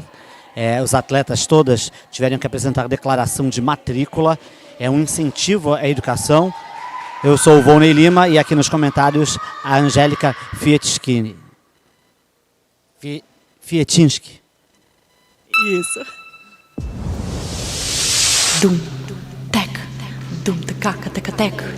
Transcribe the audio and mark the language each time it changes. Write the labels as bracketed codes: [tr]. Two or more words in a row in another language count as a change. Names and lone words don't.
[pt] Os atletas todas tiveram que apresentar declaração de matrícula, é um incentivo à educação. Eu sou o Volney Lima e aqui nos comentários a Angélica Fietinsky. Isso. Dum, tec, dum, tecaca, teca, tec.